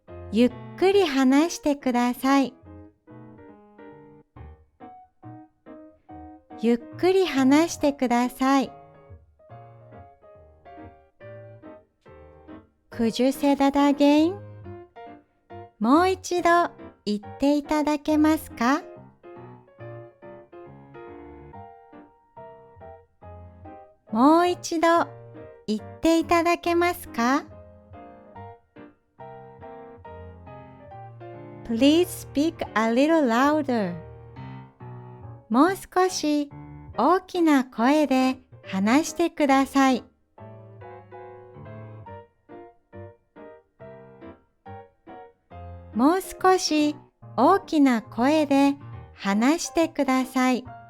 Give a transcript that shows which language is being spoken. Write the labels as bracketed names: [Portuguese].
[Japanese] ゆっくり話してください。ゆっくり話してください。 [English] Could you say that again? [Japanese] もう一度言っていただけますか？もう一度言っていただけますか？ [English] Please speak a little louder. [Japanese] もう少し大きな声で話してください。もう少し大きな声で話してください。